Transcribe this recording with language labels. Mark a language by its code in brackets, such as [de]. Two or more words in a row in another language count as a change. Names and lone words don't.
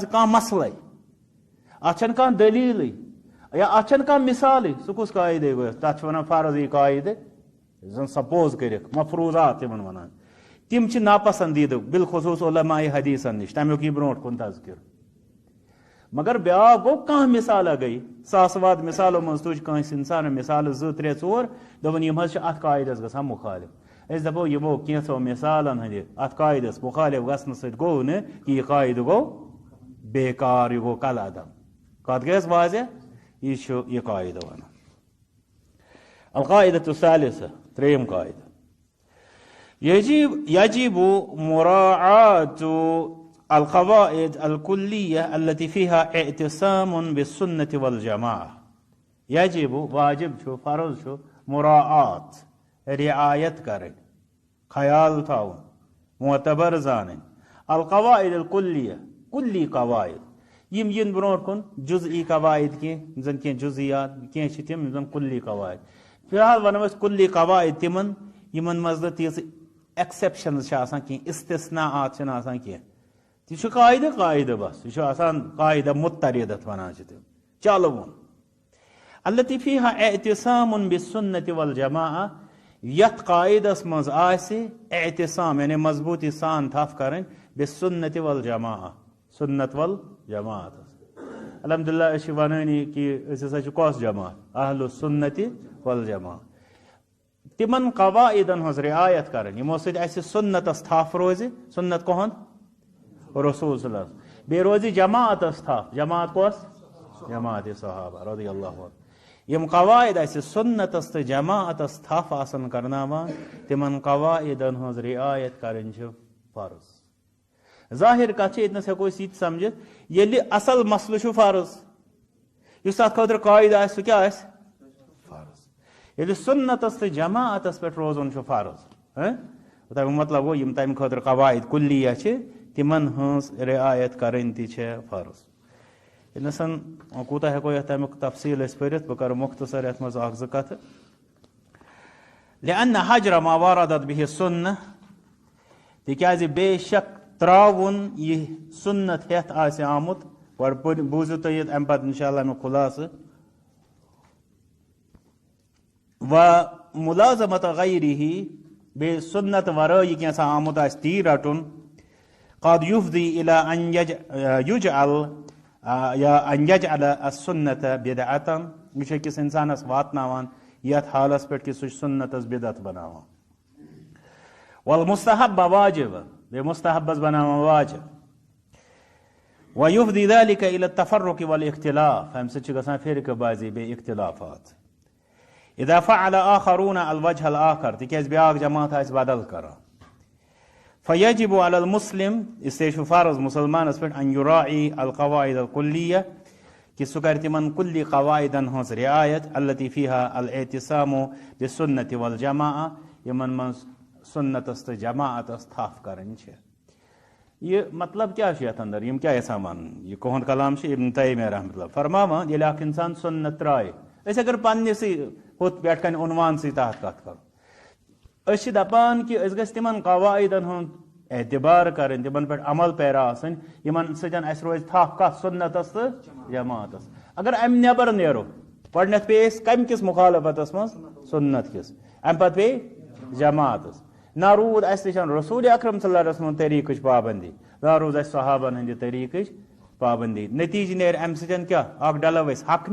[ks] کانٛہہ مسئلے اتھ چھن کانٛہہ دلیلٕے یا اتھ چھن کانٛہہ مثالٕے سہ کُس قاعدے گوٚو تتھ چھِ ونان فرضی قاعدٕ زن سپوز کٔرِکھ مفروضات تمن ونان تم چھ ناپسندیدٕ بالخصوص علماء حدیثن نش تمیُک یی برونٛٹھ کُن تذکر مگر بیاکھ گوٚو کانٛہہ مثالہ گٔے ساسہٕ واد مثالو منٛز تُج کٲنٛسہِ انسان مثالہٕ 2 3 4 دوٚپُن یِم حظ چھِ اتھ قاعدس گژھان مُخالف اس دپو یمو کینٛژو مثالن ہندِ اتھ قاعدس مخالف گژھنہٕ سۭتۍ گوٚو نہٕ کہ یہ قاعدٕ گوٚو بیکار یہ گوٚو کل عدم کتھ گٔیس واضح یہ چھُ یہ قاعدٕ ونان [ar] القاعدۃ الثالثہ [ks] ترٛیٚیِم قاعدہ [ar] یجب مراعاة القواعد الكلیہ التي فيها اعتصام بالسنة والجماعة یجب [ks] واجب چھُ فرض چھُ مراعات رعایت کریں خیال تھاؤن معتبر زانن [ar] القواعد الکلیہ [ks] کلی قواعد یم ین برونٛٹھ کُن جزئی قواعد کینٛہہ زن کینٛہہ جزئیات کینٛہہ چھِ تِم زن کلی قواعد فی الحال ونو أسۍ کلی قواعد تمن یمن منٛز نہٕ تیٖژ ایکسیپشنز چھِ آسان کینٛہہ استثناءات چھِنہٕ آسان کینٛہہ تہِ چھُ قاعدٕ بس یہِ چھُ آسان قاعدہ مضطرد اتھ ونان چھِ تِم چلوُن [ar] التي فيها اعتصام بالسنة والجماعة [ks] یتھ قاعدس مز آسہِ اعتصام یعنی مضبوطی سان تھف کریں [ar] بالسنة والجماعة [ks] سنت والجماعت الحمدللہ اس ونانی کہ اس ہسا چھ کس جماعت [ar] اہل السنة والجماعت [ks] تمن قواعدن ہز رعایت کریں یمو سۭتۍ اسہِ سنتس تھف روزِ سنت کہند رسول [ar] صلی اللہ علیہ وسلم [ks] بیٚیہِ روزِ جماعتس تھف جماعت کس جماعت صحابہ [ar] رضی اللہ عنہ [ks] یم قواعد اسہ سنتس تو جماعتس تھف آسن کرناوان تمن قواعدن ہز رعایت کرن چھ فرض ظاہر کتھ چھ یتنس ہیکو أسۍ یہِ تہِ سمجھت ییٚلہِ اصل مسلہٕ چھُ فرض یُس تتھ خٲطرٕ قاعدٕ آسہِ سُہ کیاہ آسہِ فرض ییٚلہِ سنتس تو جماعتس پٮ۪ٹھ روزُن چھُ فرض تمیُک مطلب گوٚو یم تمہِ خٲطرٕ قواعد کلیہ چھِ تمن ہٕنٛز رعایت کرٕنۍ تہِ چھےٚ فرض انسان کوتاہ ہیکو یتھ تمیُک تفصیل أسۍ پٔرِتھ بہٕ کرٕ مختصر یتھ منٛز اکھ زٕ کتھٕ [ar] لأن حجر ما وردت به السنة [ks] تکیازِ بے شک تراوُن یہ سنت ہیتھ آسہِ آمُت گۄڈٕ بوٗزِو تُہۍ ییٚتہِ امہِ پتہٕ انشاءاللہ امیُک خُلاصہٕ [ar] و ملازمت غیرہ [ks] بیٚیہِ سنت ورٲے یہِ کینٛژھا آمُت آسہِ تی رٹُن [ar] قد يفضي الى ان يجعل [ks] یا [ar] ان يجعل السنة بدعة [ks] یہ چھُ أکِس انسانس واتناوان یتھ حالس پٮ۪ٹھ کہ سُہ چھُ سنتس بدعت بناوان [ar] والمستحب واجب [ks] بیٚیہِ مستحبس بناوان واجب [ar] ويفضي ذلك الى التفرق والاختلاف [ks] امہِ سۭتۍ چھِ گژھان فرقہٕ بازی بیٚیہِ اختلافات [ar] اذا فعل آخرون الوجه الآخر [ks] تکیازِ بیاکھ جماعت آسہِ بدل کران فيجب [ar] على المسلم [ur] اس لیے [ks] چھُ فرض مسلمانس پٮ۪ٹھ [ar] ان يراعي القواعد الكلية [ks] کہ سُہ کرِ تمن کلی قواعدن ہٕنٛز رعایت [ar] التي فيها الاعتصام بالسنة والجماعة [ks] یمن منٛز سنتس تہٕ جماعتس تھف کرٕنۍ چھِ یہ مطلب کیا چھُ یتھ اندر یم کیا یژھان ونُن یہ کہُنٛد کلام چھُ ابن تیمیہ [ar] رحمۃ اللہ [ks] فرماوان ییٚلہِ اکھ انسان سنت ترایہِ أسۍ اگر پننسٕے ہُتھ پٮ۪ٹھ کنہِ عنوانسٕے تحت کتھ کرو أسۍ چھِ دپان کہ أسۍ گژھِ تمن قواعدن ہُنٛد اعتبار کریں تمن پہ عمل پیرا آسن یمن سجن اس روز تھپ کت سنتس تو جماعتس اگر ام نیبر نیرو گۄڈنیتھ پے اس کم کس مخالفتس مز سنت کس ام پتہ پے جماعتس نہ روٗد اسہِ نِش رسول اکرم [ar] صلی اللہ علیہ وسلم [ks] طریقٕچ پابندی نہ روٗز اسہِ صحابن ہٕنٛدِ طریقٕچ پابندی نتیجہ نیرِ امہِ سۭتۍ کیٛاہ اکھ ڈلو أسۍ حق